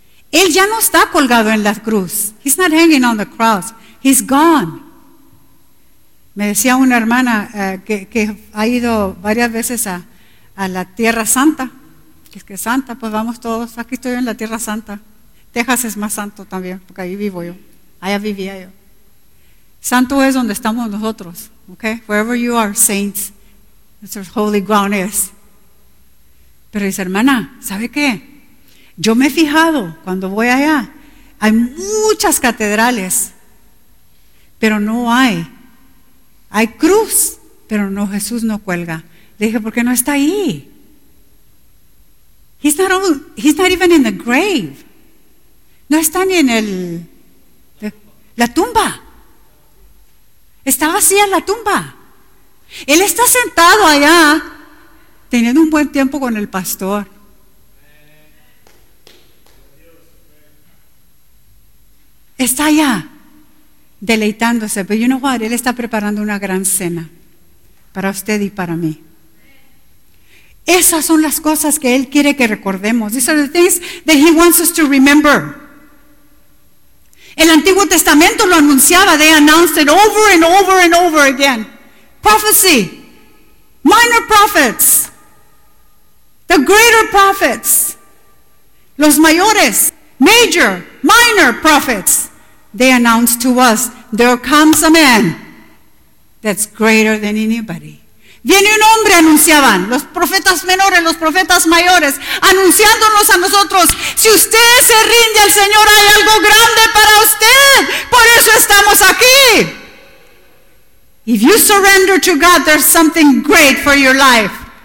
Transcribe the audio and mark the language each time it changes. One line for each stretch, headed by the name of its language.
Spanish: Él ya no está colgado en la cruz.
English: He's not hanging on the cross. He's gone.
Spanish: Me decía una hermana que ha ido varias veces a la Tierra Santa. Que es que santa, pues vamos todos. Aquí estoy en la Tierra Santa. Texas es más santo también, porque ahí vivo yo. Allá vivía yo. Santo es donde estamos nosotros, okay?
English: Wherever you are, saints, that's where holy ground is.
Spanish: Pero dice, hermana, ¿sabe qué? Yo me he fijado cuando voy allá, hay muchas catedrales, pero no hay Hay cruz, pero no, Jesús no cuelga. Le dije, ¿por qué no está ahí?
English: He's not even in the grave.
Spanish: No está ni en el la tumba. Está vacía la tumba. Él está sentado allá, teniendo un buen tiempo con el pastor. Está allá, deleitándose. Pero
English: you know what?
Spanish: Él está preparando una gran cena para usted y para mí. Esas son las cosas que Él quiere que recordemos.
English: These are the things that He wants us to remember.
Spanish: El Antiguo Testamento lo anunciaba.
English: They announced it over and over and over again. Prophecy. Minor prophets. The greater prophets.
Spanish: Los mayores.
English: Major. Minor prophets. They announced to us, there comes a man that's greater than anybody.
Spanish: Viene un hombre, anunciaban, los profetas menores, los profetas mayores, anunciándonos a nosotros, si usted se rinde al Señor, hay algo grande para usted. Por eso estamos aquí.
English: If you surrender to God, there's something great for your life.